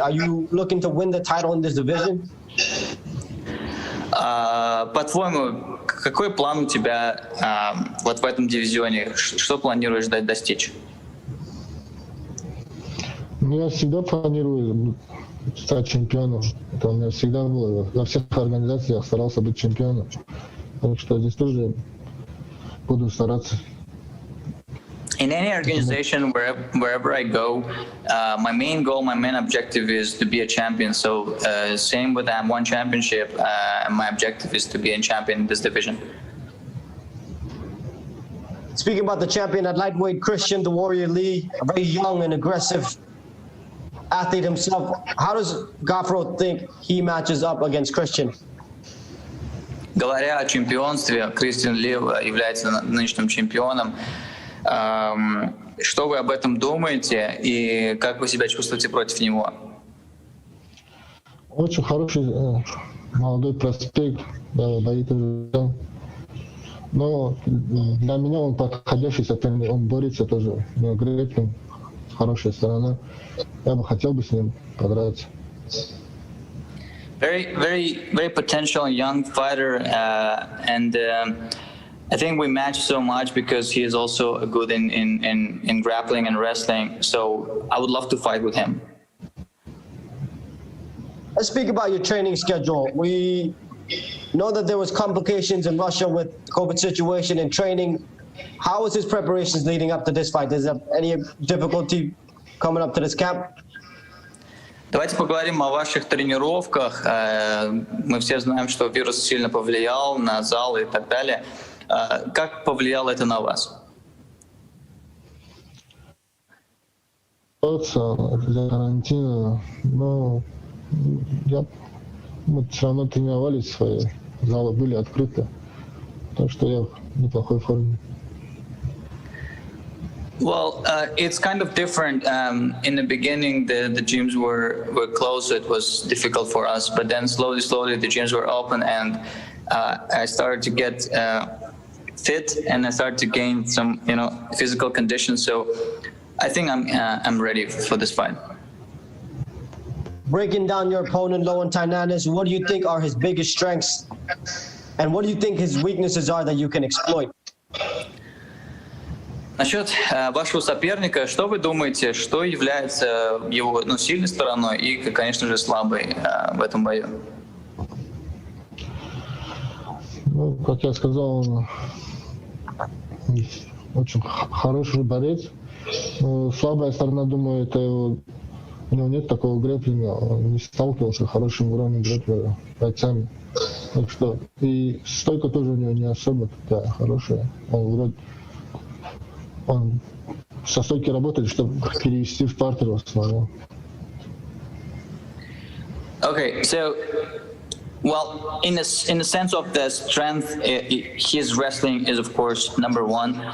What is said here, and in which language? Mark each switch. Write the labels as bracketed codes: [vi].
[en] Are you looking to win the title in this division? [ru] По-твоему, какой план у тебя вот в этом дивизионе? Что планируешь достичь? Я всегда планирую стать чемпионом. Это у меня всегда было. Во всех организациях старался быть чемпионом. Так что здесь тоже буду стараться. [en] In any organization, wherever I go, my main goal, my main objective is to be a champion. So same with M1 championship, my objective is to be a champion in this division. Speaking about the champion at lightweight, Christian the Warrior Lee, a very young and aggressive athlete himself. How does Gafurov think he matches up against Christian? [ru] Говоря о чемпионстве, Кристиан Ли является нынешним чемпионом. Что вы об этом думаете и как вы себя чувствуете против него? Очень хороший молодой проспект, боит. Но для меня он подходящий соперник, он борется тоже. У него грэплинг, хорошая сторона. Я бы хотел бы с ним подраться. [en] Very, very, very potential young fighter, and I think we match so much because he is also good in grappling and wrestling. So I would love to fight with him. Let's speak about your training schedule. We know that there was complications in Russia with COVID situation and training. How was his preparations leading up to this fight? Is there any difficulty coming up to this camp? [ru] Давайте поговорим о ваших тренировках. Мы все знаем, что вирус сильно повлиял на зал и так далее. Как повлияло это на вас? Из-за карантина, но мы все равно тренировались, свои залы были открыты, так что я в неплохой форме. [en] Well, it's kind of different. In the beginning, the gyms were closed, so it was difficult for us. But then slowly, the gyms were open, and I started to get fit, and I started to gain some, physical conditions. So I think I'm ready for this fight. Breaking down your opponent, Lowen Tynanes, what do you think are his biggest strengths? And what do you think his weaknesses are that you can exploit? [ru] Насчет вашего соперника, что вы думаете, что является его сильной стороной и, конечно же, слабой в этом бою? Ну, как я сказал, он очень хороший борец. Но слабая сторона, думаю, это его, у него нет такого грэпплинга, он не сталкивался с хорошим уровнем грэпплера бойцами. Так что и стойка тоже у него не особо такая хорошая. Он со стойки работает, чтобы перевести в партер в основном. [en] Okay, so, well, in the sense of the strength, his wrestling is of course number one.